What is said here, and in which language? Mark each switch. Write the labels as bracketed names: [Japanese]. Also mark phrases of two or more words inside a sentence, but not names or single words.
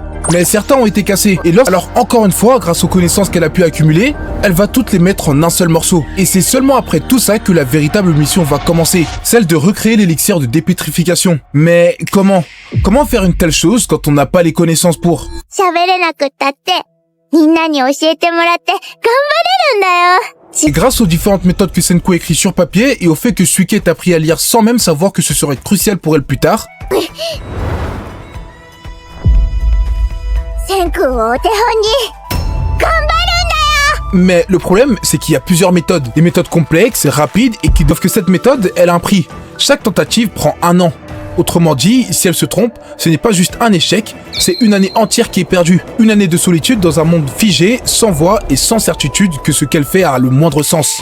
[French] Mais certains ont été cassés. Et alors encore une fois, grâce aux connaissances qu'elle a pu accumuler, elle va toutes les mettre en un seul morceau. Et c'est seulement après tout ça que la véritable mission va commencer. Celle de recréer l'élixir de dépétrification. Mais comment? Comment faire une telle chose quand on n'a pas les connaissances pour? [Japanese] 喋れなくったって、みんなに教えてもらって頑張れるんだよ。 [French] Et grâce aux différentes méthodes que Senku écrit sur papier et au fait que Suika ait appris à lire sans même savoir que ce serait crucial pour elle plus tard, [Japanese] セン君をお手本に頑張るんだよ。 [French] mais le problème, c'est qu'il y a plusieurs méthodes. Des méthodes complexes, rapides et qui doivent que cette méthode, elle a un prix. Chaque tentative prend 1 an. Autrement dit, si elle se trompe, ce n'est pas juste un échec, c'est une année entière qui est perdue. Une année de solitude dans un monde figé, sans voix et sans certitude que ce qu'elle fait a le moindre sens.